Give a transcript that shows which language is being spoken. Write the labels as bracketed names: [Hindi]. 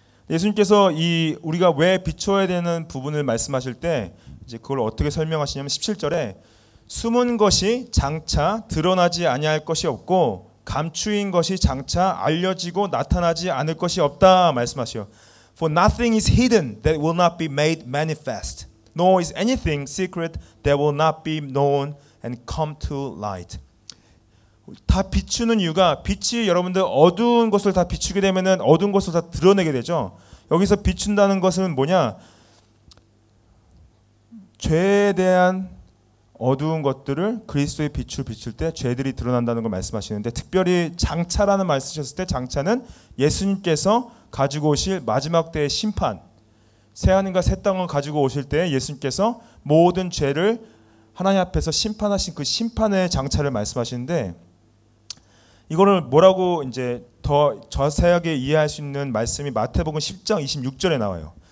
[Korean] 예수님께서 우리가 왜 비춰야 되는 부분을 말씀하실 때 이제 그걸 어떻게 설명하시냐면 17절에 숨은 것이 장차 드러나지 아니할 것이 없고 감추인 것이 장차 알려지고 나타나지 않을 것이 없다 말씀하시오. [English] For nothing is hidden that will not be made manifest, nor is anything secret that will not be known and come to light. [Korean] 다 비추는 이유가 빛이 여러분들 어두운 것을 다 비추게 되면은 어두운 것을 다 드러내게 되죠. 여기서 비춘다는 것은 뭐냐? 죄에 대한 어두운 것들을 그리스도의 빛을 비출 때 죄들이 드러난다는 걸 말씀하시는데 특별히 장차라는 말 쓰셨을 때 장차는 예수님께서 가지고 오실 마지막 때의 심판, 새하늘과 새 땅을 가지고 오실 때 예수님께서 모든 죄를 하나님 앞에서 심판하신 그 심판의 장차를 말씀하시는데 이거를 뭐라고 이제 더 자세하게 이해할 수 있는 말씀이 마태복음 10장 26절에 나와요.